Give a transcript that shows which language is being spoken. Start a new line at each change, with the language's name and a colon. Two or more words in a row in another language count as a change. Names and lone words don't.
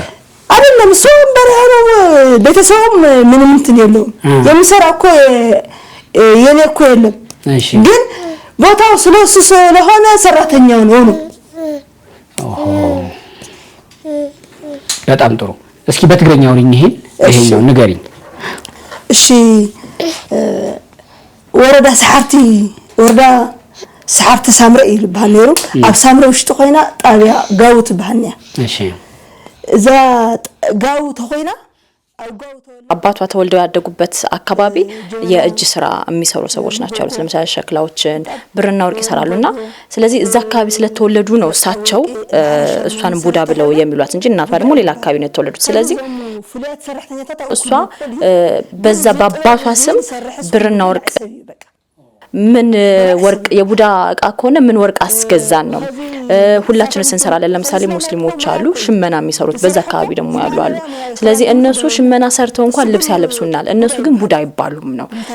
Amharic: አይደለም። እሱ በረሃ ነው። ቤተሰቡም ምንም እንትን የለውም። የሚሰራ እኮ የኔ እኮ የለም። እሺ ግን ቦታው ስለሱ ስለሆነ ሰራተኛው ነው። በጣም ጥሩ። እስኪ በትግረኛው ይሄኛው ንገሪኝ።
Tigrinya: እሺ ወረዳ ሰዓርቲ ሳምረ ይልባል ነሩ። ኣብ ሳምረ ውሽጢ ኮይና ጣብያ ጋው ትባልና። እሺ እዛ ጋው ተኮይና
Amharic: አባቷ ተወልደው ያደጉበት አካባቢ የእጅ ስራ የሚሰሩ ሰዎች ናቸው ያሉት። ለምሳሌ ሸክላዎችን ብርና ወርቅ ይሰራሉና ስለዚህ እዛ አካባቢ ስለተወለዱ ነው እሳቸው እሷን ቡዳ ብለው የሚሏት እንጂ እናቷ ደግሞ ሌላ አካባቢ ነው የተወለዱት። ስለዚህ እሷ በዛ በአባቷ ስም ብርና ወርቅ ምን ወርቅ የቡዳ እቃ ከሆነ ምን ወርቅ አስገዛን ነው ሁላችንም እንሰራለን ለምሳሌ ሙስሊሞች አሉ ሽመና የሚሰሩት በዛ አካባቢ ደግሞ ያሉ አሉ ስለዚህ እነሱ ሽመና ሰርተው እንኳን ልብስ ያለብሱናል እነሱ ግን ቡዳ ይባሉም ነው